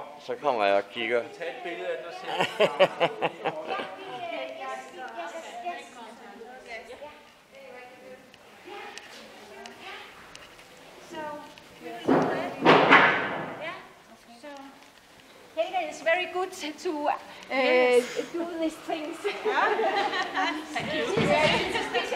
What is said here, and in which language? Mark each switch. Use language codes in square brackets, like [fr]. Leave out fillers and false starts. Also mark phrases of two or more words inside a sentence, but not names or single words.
[da] Så kommer jeg og kigger. Tag et billede af dig selv. [en] Helga is very good to do these things. Thank you.